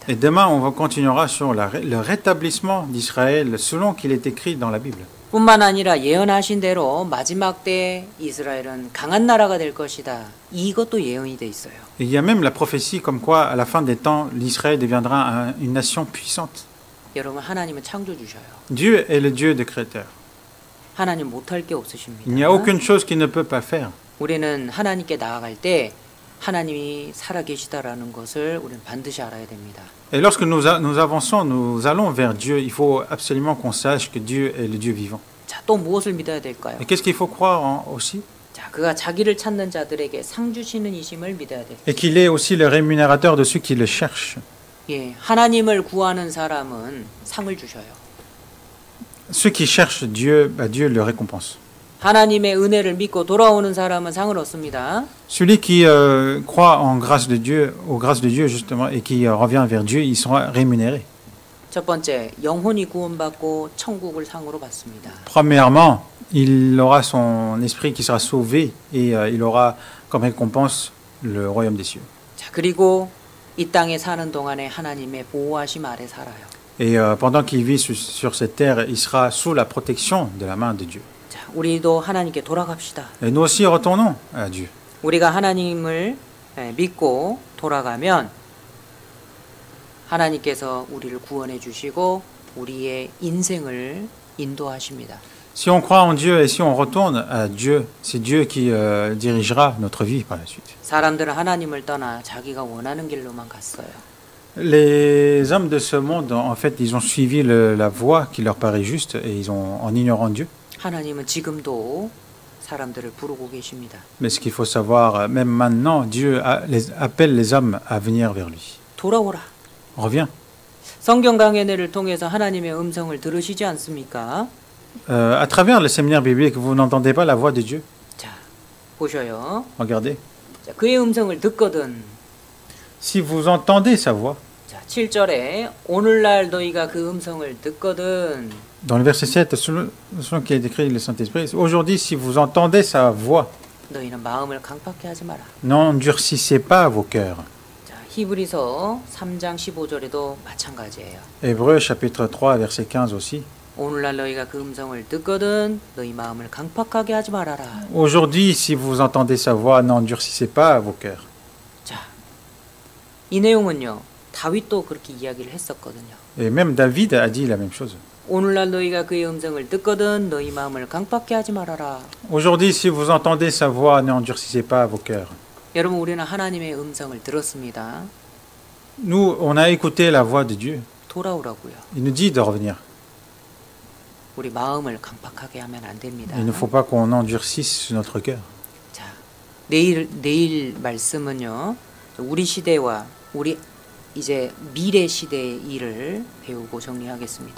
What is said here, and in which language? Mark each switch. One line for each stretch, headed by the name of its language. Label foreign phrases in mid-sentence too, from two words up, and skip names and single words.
French: Et demain, on continuera sur le rétablissement d'Israël selon qu'il est écrit dans la Bible.
Korean: 뿐만 아니라 예언하신 대로 마지막 때 이스라엘은 강한 나라가 될 것이다. 이것도 예언이 돼 있어요.
French: Et il y a même la prophétie comme quoi, à la fin des temps, l'Israël deviendra une nation puissante.
Korean: 여러분 하나님은 창조주셔요.
French: Dieu est le Dieu de Créateur.
Korean: 하나님 못할 게 없으십니다.
French: Il n'y a aucune chose qu'il ne peut pas faire.
Korean: 우리는 하나님께 나아갈 때 하나님이 살아계시다라는 것을 우리는 반드시 알아야 됩니다.
French: Et lorsque nous avançons, nous allons vers Dieu, il faut absolument qu'on sache que Dieu est le Dieu vivant.
Korean: 자, 또 무엇을 믿어야 될까요?
French: Et qu'est-ce qu'il faut croire aussi?
Korean: 자, 그가 자기를 찾는 자들에게 상 주시는 이심을 믿어야 돼요.
French: Et qu'il est aussi le rémunérateur de ceux qui le cherchent.
Korean: 예, 하나님을 구하는 사람은 상을 주셔요.
French: Ceux qui cherchent Dieu, Dieu le récompense.
Korean: 하나님의 은혜를 믿고 돌아오는 사람은 상을 얻습니다.
French: Celui qui croit en grâce de Dieu, aux grâces de Dieu justement, et qui revient vers Dieu, il sera rémunéré.
Korean: 첫 번째, 영혼이 구원받고 천국을 상으로 받습니다.
French: Premièrement, il aura son esprit qui sera sauvé et il aura comme récompense le royaume des cieux.
Korean: 자, 그리고 이 땅에 사는 동안에 하나님의 보호하심 아래 살아요.
French: Et pendant qu'il vit sur cette terre, il sera sous la protection de la main de Dieu.
Korean: 자, 우리도 하나님께 돌아갑시다.
French: Et nous aussi retournons à Dieu.
Korean: 우리가 하나님을 믿고 돌아가면 하나님께서 우리를 구원해 주시고 우리의 인생을 인도하십니다.
French: Si on croit en Dieu et si on retourne à Dieu, c'est Dieu qui dirigera notre vie par la suite.
Korean: 사람들은 하나님을 떠나 자기가 원하는 길로만 갔어요.
French: Les hommes de ce monde, en fait, ils ont suivi la voie qui leur paraît juste et ils ont, en ignorant Dieu.
Korean: 하나님은 지금도 사람들을 부르고 계십니다.
French: Mais ce qu'il faut savoir, même maintenant, Dieu appelle les hommes à venir vers lui.
Korean: 돌아오라.
French: Reviens.
Korean: 성경 강연회를 통해서 하나님의 음성을 들으시지 않습니까?
French: À travers le séminaire biblique, vous n'entendez pas la voix de Dieu.
Korean: 자, 보셔요.
French: Regardez.
Korean: 자, 그의 음성을 듣거든.
French: Si vous entendez sa voix,
Korean: 자, 7절에 오늘날 너희가 그 음성을 듣거든.
French: dans le verset 7, selon qui est écrit le Saint-Esprit, aujourd'hui, si vous entendez sa voix,
Korean: 너희는 마음을 강팍해 하지 마라.
French: n'endurcissez pas vos cœurs.
Korean: 자, 히브리서 3장 15절에도 마찬가지예요.
French: Hébreux chapitre 3, verset 15 aussi.
Korean: 오늘날 너희가 그 음성을 듣거든 너희 마음을 강팍하게 하지 말아라.
French: Aujourd'hui, si vous entendez sa voix, n'endurcissez pas vos cœurs.
Korean: 자, 이 내용은요. 다윗도 그렇게 이야기를 했었거든요.
French: Et même David a dit la même chose.
Korean: 오늘날 너희가 그의 음성을 듣거든 너희 마음을 강팍해 하지 말아라.
French: Aujourd'hui, si vous entendez sa voix, n'endurcissez pas vos cœurs.
Korean: 여러분 우리는 하나님의 음성을 들었습니다.
French: Nous, on a écouté la voix de Dieu.
Korean: 돌아오라고요.
French: Il nous dit de revenir.
Korean: 우리 마음을 강팍하게 하면 안 됩니다.
French: Il ne faut pas qu'on endurcisse notre cœur.
Korean: 자, 내일 말씀은요. 우리 시대와 우리 이제 미래 시대의 일을 배우고 정리하겠습니다.